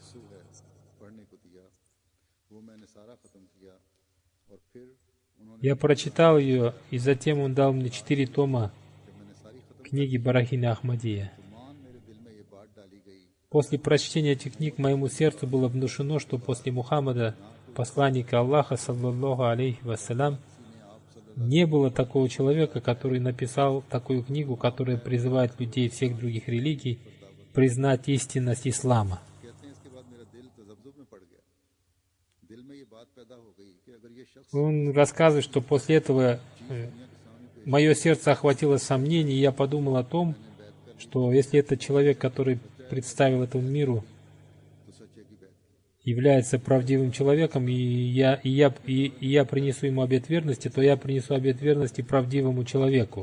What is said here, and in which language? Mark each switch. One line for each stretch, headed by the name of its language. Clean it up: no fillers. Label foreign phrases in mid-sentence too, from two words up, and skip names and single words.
Russian: Я прочитал ее, и затем он дал мне 4 тома книги Барахина Ахмадия. После прочтения этих книг моему сердцу было внушено, что после Мухаммада, посланника Аллаха,
Arabic: صلى الله عليه وسلم,
Russian: не было такого человека, который написал такую книгу, которая призывает людей всех других религий признать истинность ислама. Он рассказывает, что после этого мое сердце охватило сомнение, и я подумал о том, что если этот человек, который представил этому миру, является правдивым человеком, и я принесу ему обет верности, то я принесу обет верности правдивому человеку.